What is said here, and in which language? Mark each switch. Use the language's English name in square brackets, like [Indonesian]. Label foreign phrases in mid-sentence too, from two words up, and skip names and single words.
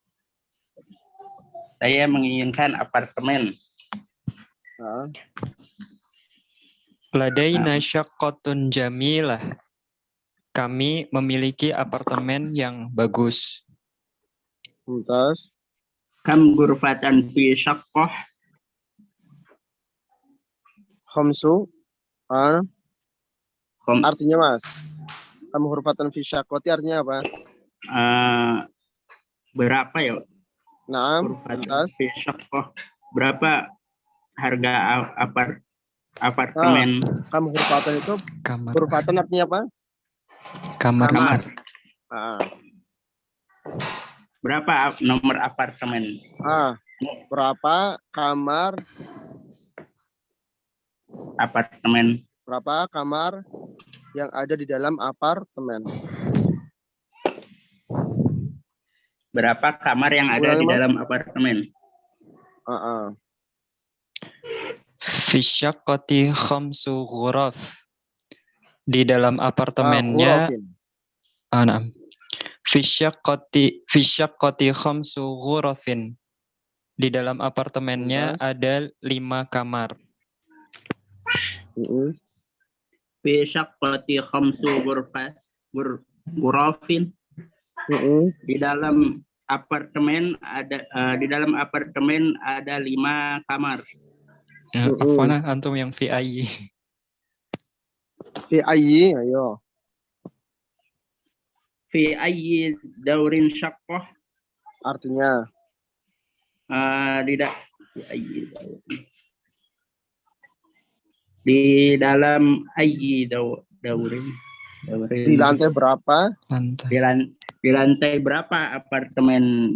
[Indonesian] Saya menginginkan apartemen. [Arabic] لدينا شقة جميلة. [Indonesian] Kami memiliki apartemen yang bagus. Terus? [Arabic] كم غرفة في شقة. خمس. [Indonesian] Artinya Mas. [Arabic] كم غرفة في شقة [Indonesian] artinya apa? Berapa ya? [Arabic] نعم. غرفة في شقة. [Indonesian] berapa harga apartemen [Arabic] كم غرفة itu, [Indonesian] Kamar. hurufatan artinya apa? Kamar. kamar? Ustaz. Berapa nomor apartemen? Berapa kamar Apartemen. berapa kamar yang ada di dalam apartemen? Berapa kamar yang ada Ulangi, di Mas. dalam apartemen? [Arabic] في شقة خمس غرف. [Indonesian] Di dalam apartemennya [Arabic] غرف. نعم. في شقة خمس غرف. [Indonesian] Di dalam apartemennya Tuntas. ada 5 kamar. [Arabic] في شقة خمس غرف. [Indonesian] Di dalam apartemen ada 5 kamar. Apa antum yang VI? [Arabic] في أي, ayo. في أي دور شقة. [Indonesian] Artinya di dalam [Arabic] أي دور. [Indonesian] di lantai berapa? Di lantai berapa apartemen?